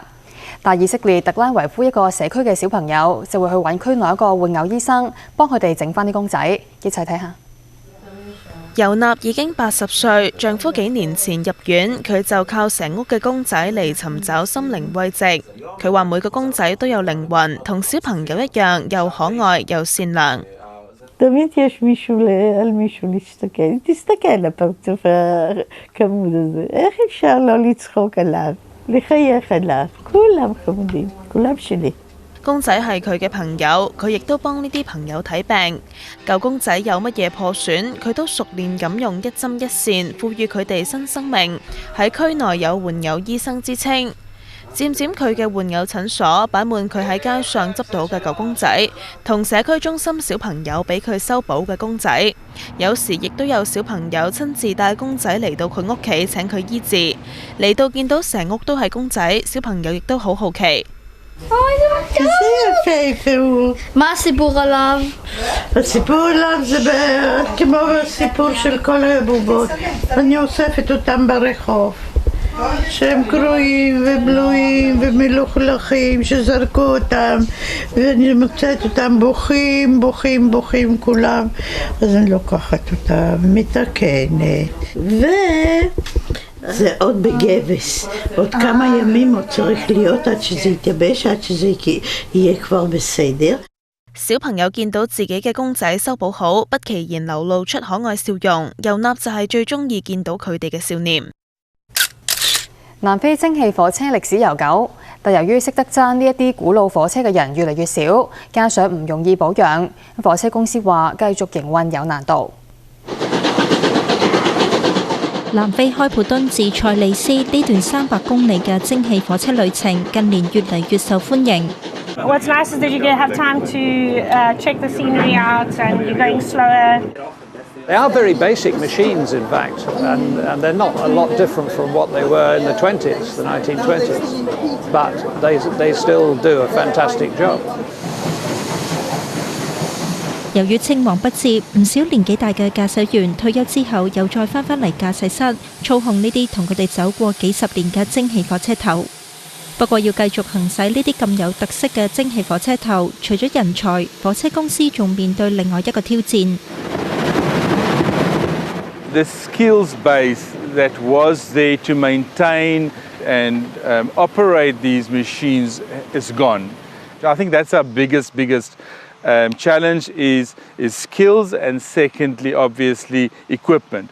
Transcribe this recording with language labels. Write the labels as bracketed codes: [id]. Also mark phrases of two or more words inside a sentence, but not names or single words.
[yue] 但以色列特拉維夫一個社區嘅小朋友就會去揾區內一個玩偶醫生，幫佢哋整翻啲公仔，一齊睇下。尤納已經80歲，丈夫幾年前入院，佢就靠成屋嘅公仔嚟尋找心靈慰藉。佢話每個公仔都有靈魂，同小朋友一樣，又可愛又善良。 [he] תמיד יש מישהו על מישהו להסתכל, תסתכל על הפרצוף החמוד הזה, איך אפשר לא לצחוק עליו, לחייך עליו, כולם חמודים, כולם שלי。 [yue] 公仔係佢嘅朋友，佢亦都幫呢啲朋友睇病。舊公仔有乜嘢破損，佢都熟練咁用一針一線賦予佢哋新生命。喺區內有玩偶醫生之稱。漸漸佢嘅玩偶診所擺滿佢喺街上執到嘅舊公仔，同社區中心小朋友俾佢修補嘅公仔。有時亦都有小朋友親自帶公仔嚟到佢屋企請佢醫治。嚟到見到成屋都係公仔，小朋友亦都好好奇。 [he] מה הסיפור עליו? הסיפור עליו זה כמו הסיפור של כל הבובות. אני אוספת אותם ברחוב, שהם קרועים ובלויים ומלוכלכים, שזרקו אותם, ואני מוצאת אותם בוכים כולם. אז אני לוקחת אותם, מתקנת, זה עוד בגבס, עוד כמה ימים עוד צריך להיות עד שזה יתייבש, עד שזה יהיה כבר בסדר。 [yue] 小朋友見到自己嘅公仔修補好，不其然流露出可愛笑容。尤納就係最中意見到佢哋嘅笑臉。南非蒸汽火車歷史悠久，但由於識得揸呢一啲古老火車嘅人越嚟越少，加上唔容易保養，火車公司話繼續營運有難度。南非開普敦至塞利斯呢段300公里嘅蒸汽火車旅程，近年越嚟越受歡迎。 [en] What's nice is that you have time to check the scenery out and you're going slower. They are very basic machines, in fact, and they're not a lot different from what they were in the 20s, the 1920s, but they still do a fantastic job. [yue] 由於青黃不接，唔少年紀大嘅駕駛員退休之後，又再翻嚟駕駛室操控呢啲同佢哋走過幾十年嘅蒸汽火車頭。不過要繼續行駛呢啲咁有特色嘅蒸汽火車頭，除咗人才，火車公司仲面對另外一個挑戰。 [en] The skills base that was there to maintain and operate these machines is gone. I think that's our biggest challenge is skills, and secondly, obviously, equipment.